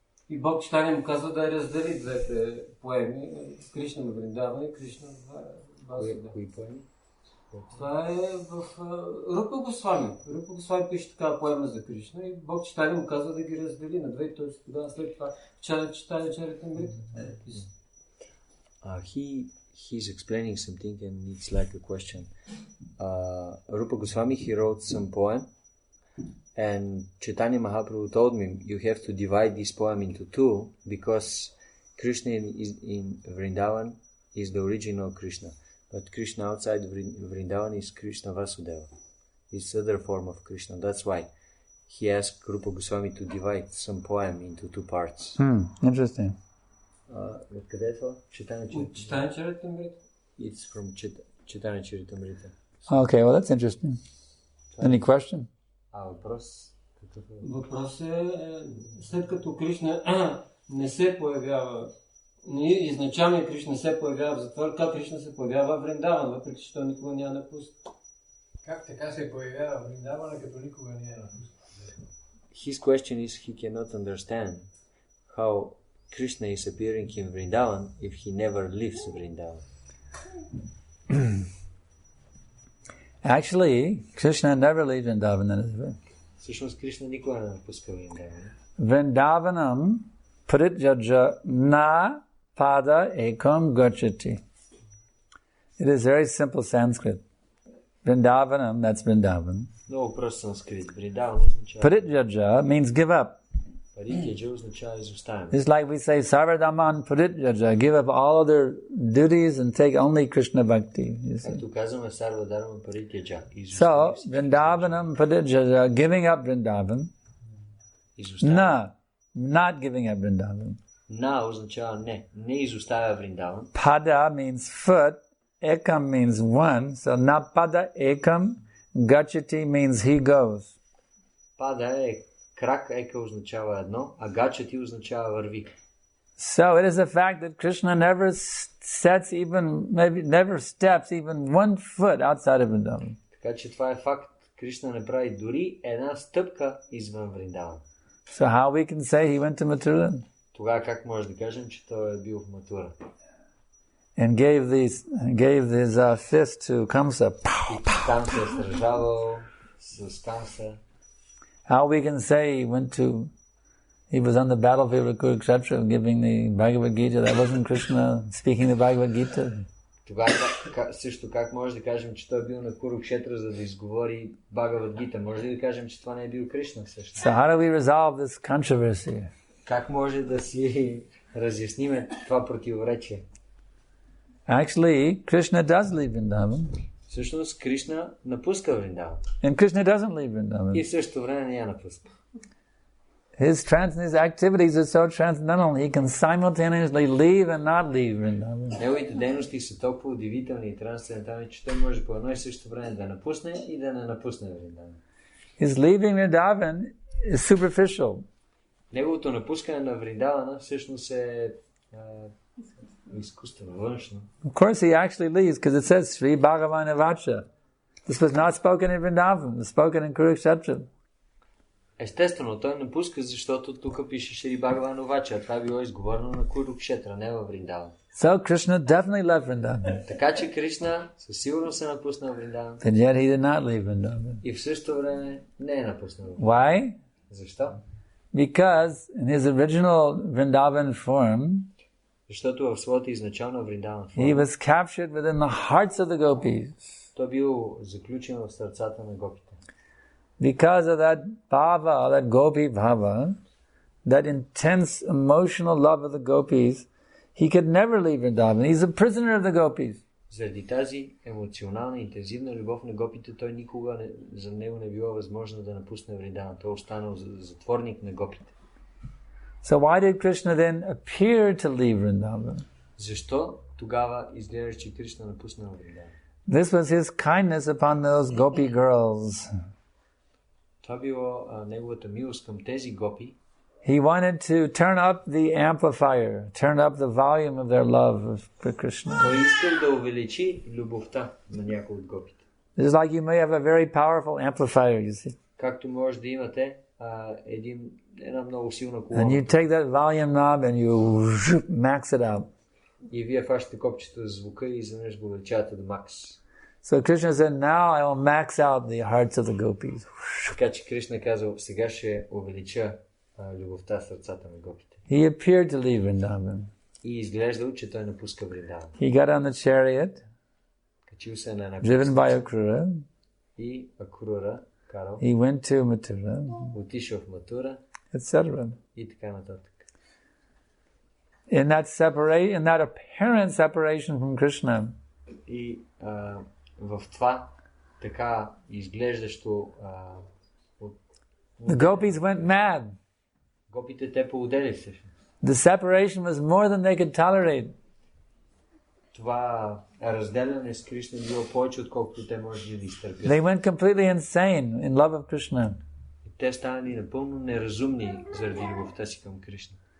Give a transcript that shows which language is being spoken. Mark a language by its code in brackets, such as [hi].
[bg] И Бог Чайтания му казва да раздели двете поеми, Кришна в Вриндавана и Кришна в Васудева. Кои поеми? Това е в Рупа Госвами. Рупа Госвами пише такава поема за Кришна и Бог Чайтания му казва да ги раздели на две, т.е. тогава след това Чайтания Чаритамрита. [en] He's explaining something and it's like a question. Rupa Goswami, he wrote some poem and Chaitanya Mahaprabhu told me you have to divide this poem into two because Krishna in Vrindavan is the original Krishna. But Krishna outside Vrindavan is Krishna Vasudeva. It's other form of Krishna. That's why he asked Rupa Goswami to divide some poem into two parts. Interesting. [bg] Къде е това? Чайтания Чаритамрита. [en] It's from Chaitanya Charitamrita. Okay, well that's interesting. Any question? [bg] Въпрос? Какъв е? Въпрос е, след като Кришна не се появява, изначално Кришна се появява в затвор, как Кришна се появява в Вриндаван, въпреки че той никога няма напуска. Как така се появява Вриндавана, като никога не е напуска? [en] His question is he cannot understand how Krishna is appearing in Vrindavan if he never leaves Vrindavan. Actually, Krishna never leaves Vrindavan. That is right. [bg] Всъщност Кришна никога не напуска Вриндаван. [sa] Vrindavanam parityaja na pada ekam gachati. [en] It is very simple Sanskrit. Vrindavanam, that's Vrindavan. [bg] Много прост санскрит. Вриндаван означава... [en] Parityaja means give up. [bg] Паритяджа означава изоставяне. [en] It's like we say, Sarvadaman Parityaja, give up all other duties and take only Krishna Bhakti. You see. [bg] Както казваме Сарвадарма Паритяджа. So, Vrindavanam Parityaja, giving up Vrindavan. Изоставяне. [en] Not giving up Vrindavan. [bg] На означава не. Не изоставя Вриндаван. [en] Pada means foot, ekam means one, so na pada ekam, gachati means he goes. [bg] Пада е крак, ека означава едно, а гачати означава върви. [en] So it is a fact that Krishna never steps even 1 foot outside of Vrindavan. [bg] Така че това е факт. Кришна не прави дори една стъпка извън Вриндаван. [en] So how we can say he went to Mathura [bg] Тогава как може да кажем, че той е бил в Матура? [en] and gave his fist to Kamsa? [bg] И там се е сражавал с Камса. [en] How we can say he went to He was on the battlefield of Kurukshetra giving the Bhagavad Gita. That wasn't Krishna speaking the Bhagavad Gita. [bg] Тогава също как може да кажем, че той е бил на Курукшетра, за да изговори Бхагавад Гита? Може ли да кажем, че това не е бил Кришна всъщност? [en] So how do we resolve this controversy? [bg] Как може да си разясниме това противоречие? [en] Actually, Krishna does leave Vrindavan. [bg] Всъщност Кришна напуска Вриндаван. [en] And Krishna doesn't leave Vrindavan. [bg] И в същото време не я напуска. [en] His activities are so transcendental. He can simultaneously leave and not leave Vrindavan. [bg] Неговите дейности са толкова удивителни и трансцендентални, че той може по едно и също време да напусне и да не напусне Вриндаван. [en] His leaving Vrindavan is superficial. [bg] Неговото напускане на Вриндавана всъщност е изкуствено, външно. [en] Of course he actually leaves because it says [sa] Sri Bhagavana Vacha. [en] This was not spoken in Vrindavan. It was spoken in Kurukshetra. [bg] Естествено, той напуска, защото тук пише [sa] Шри Бхагавана Вача, [bg] а това е било изговорено на Курукшетра, не във Вриндаван. [en] So Krishna definitely left Vrindavan. [bg] Така че Кришна със сигурност се напусна Вриндаван. [en] And yet he did not leave Vrindavan. [bg] И в същото време не е напуснал. [en] Why? [bg] Защо? [en] Because in his original Vrindavan form, [bg] защото в своята изначална Вриндаван [en] he [bg] форма [en] was captured within the hearts of the gopis. [bg] той бил заключен в сърцата на гопите. [en] Because of that bhava, that gopi bhava, that intense emotional love of the gopis, he could never leave Vrindavan. He's a prisoner of the gopis. [bg] Заради тази емоционална, интензивна любов на гопите, той никога за него не било възможно да напусне Вриндаван. Той останал затворник на гопите. [en] So why did Krishna then appear to leave Vrindavan? [bg] Защо тогава изглежда, че Кришна напусна Вриндаван? [en] This was his kindness upon those gopi girls. [bg] Това било неговата милост към тези гопи. [en] He wanted to turn up the amplifier, turn up the volume of their love for Krishna. [bg] Той искал да увеличи любовта на някои от гопите. [en] It's like you may have a very powerful amplifier, you see. [bg] Както може да имате една много силна колона. [en] And you take that volume knob and you max it out. [bg] И вие фащате копчето за звука и изведнъж го увеличавате до макс. [en] So Krishna said, now I will max out the hearts of the gopis. [bg] Така че Кришна казал, сега ще увелича любовта в сърцата на гопите. [en] He appeared to leave Vrindavan. [bg] И изглеждал, че той напуска Вриндаван. [en] He got on the chariot, [bg] Качил се на една [en] driven by Akrura. [bg] и Акрура карал. [en] He went to Mathura, [bg] Отишъл в Матура [en] etc. [bg] и така нататък. [en] In that apparent separation from Krishna, [bg] И в това така изглеждащо [en] the gopis went mad. [bg] гопите те поудели се. [en] The separation was more than they could tolerate. [bg] Това разделяне с Кришна било повече, отколкото те може да изтърпят. [en] They went completely insane in love of Krishna. [bg] Те станали напълно неразумни заради любовта си към Кришна.